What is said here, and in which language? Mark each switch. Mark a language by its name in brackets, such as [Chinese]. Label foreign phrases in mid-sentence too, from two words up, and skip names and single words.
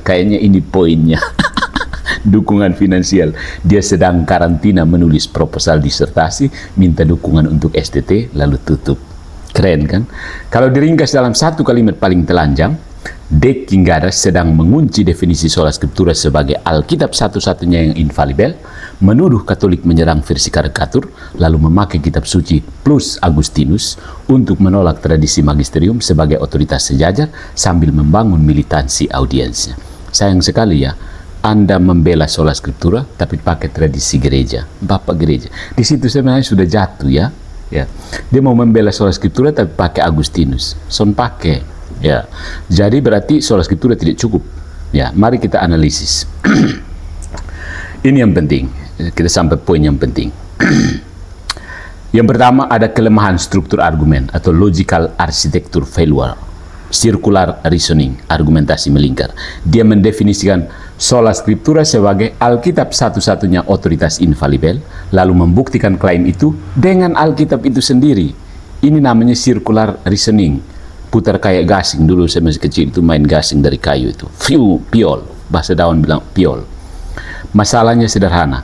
[Indonesian] Kayaknya ini poinnya. Dukungan finansial. Dia sedang karantina menulis proposal disertasi, minta dukungan untuk STT, lalu tutup. Keren kan? Kalau diringkas dalam satu kalimat paling telanjang, De King Gadas sedang mengunci definisi [Latin] sola scriptura [Indonesian] sebagai Alkitab satu-satunya yang infalibel, menuduh Katolik menyerang versi karikatur, lalu memakai kitab suci plus Agustinus untuk menolak tradisi magisterium sebagai otoritas sejajar sambil membangun militansi audiensnya. Sayang sekali ya, Anda membela [Latin] sola scriptura [Indonesian] tapi pakai tradisi gereja, Bapak gereja. Di situ sebenarnya sudah jatuh ya. Dia mau membela [Latin] sola scriptura [Indonesian] tapi pakai Agustinus. Son pakai. Ya. Jadi berarti [Latin] sola scriptura [Indonesian] tidak cukup. Ya, mari kita analisis. Ini yang penting. Kita sampai poin yang penting. Yang pertama, ada kelemahan struktur argumen atau [English] logical architecture failure. Circular reasoning, [Indonesian] argumentasi melingkar. Dia mendefinisikan [Latin] sola scriptura [Indonesian] sebagai Alkitab satu-satunya otoritas infalibel, lalu membuktikan klaim itu dengan Alkitab itu sendiri. Ini namanya [English] circular reasoning. [Indonesian] Putar kayak gasing. Dulu saya masih kecil itu main gasing dari kayu itu. Piol. Bahasa daun bilang piol. Masalahnya sederhana.